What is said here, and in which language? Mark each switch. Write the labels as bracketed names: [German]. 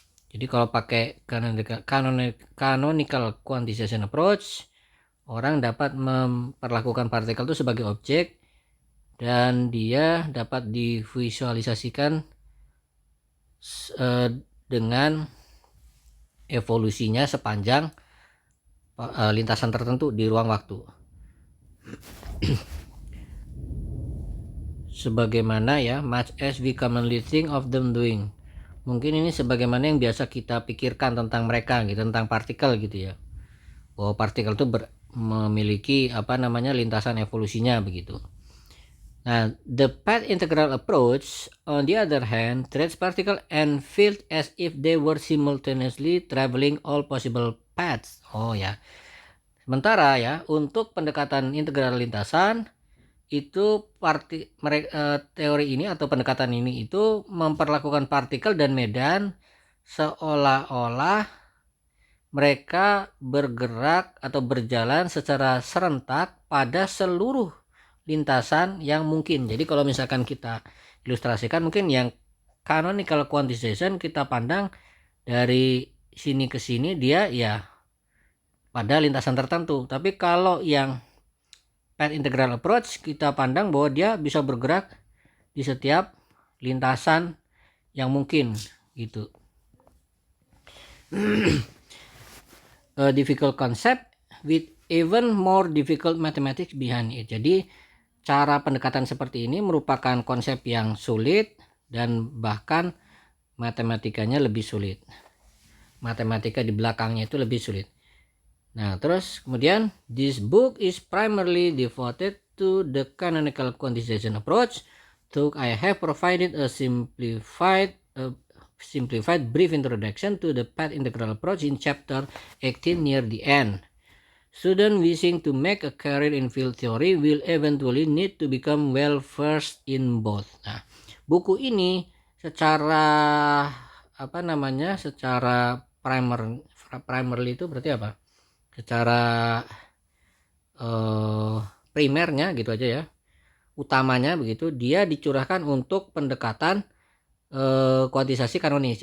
[Indonesian] Jadi kalau pakai canonical quantization approach, orang dapat memperlakukan partikel itu sebagai objek dan dia dapat divisualisasikan dengan evolusinya sepanjang lintasan tertentu di ruang waktu. Sebagaimana ya, [English] much as we commonly think of them doing. [Indonesian] Mungkin ini sebagaimana yang biasa kita pikirkan tentang mereka gitu, tentang partikel gitu ya. Bahwa partikel itu memiliki lintasan evolusinya begitu. [English] Nah, the path integral approach on the other hand treats particle and field as if they were simultaneously traveling all possible paths. [Indonesian] Oh ya. Sementara ya, untuk pendekatan integral lintasan itu teori ini atau pendekatan ini itu memperlakukan partikel dan medan seolah-olah mereka bergerak atau berjalan secara serentak pada seluruh lintasan yang mungkin. Jadi kalau misalkan kita ilustrasikan, mungkin yang canonical quantization kita pandang dari sini ke sini dia ya pada lintasan tertentu. Tapi kalau yang path integral approach kita pandang bahwa dia bisa bergerak di setiap lintasan yang mungkin gitu. [English] A difficult concept with even more difficult mathematics behind it. [Indonesian] Jadi cara pendekatan seperti ini merupakan konsep yang sulit dan bahkan matematikanya lebih sulit. Matematika di belakangnya itu lebih sulit. Nah, terus kemudian [English] this book is primarily devoted to the canonical quantization approach. So I have provided a simplified brief introduction to the path integral approach in chapter 18 near the end. Students wishing to make a career in field theory will eventually need to become well versed in both. [Indonesian] Nah, buku ini secara primarily itu berarti apa? Secara primernya gitu aja ya, utamanya begitu, dia dicurahkan untuk pendekatan kuantisasi kanonis.